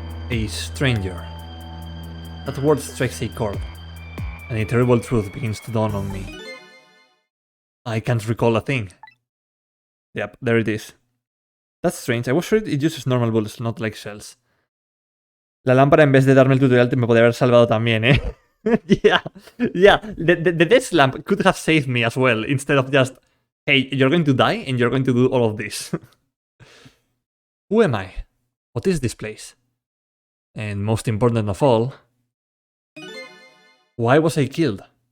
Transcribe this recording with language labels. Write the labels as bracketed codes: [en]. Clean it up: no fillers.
[en] A stranger. That word strikes a chord, and a terrible truth begins to dawn on me. I can't recall a thing. Yep, there it is. That's strange, I was sure it uses normal bullets, not like shells. [es] La lámpara, en vez de darme el tutorial, me podría haber salvado también, eh? [en] yeah. The desk lamp could have saved me as well, instead of just, hey, you're going to die and you're going to do all of this. Who am I? What is this place? And most important of all, why was I killed?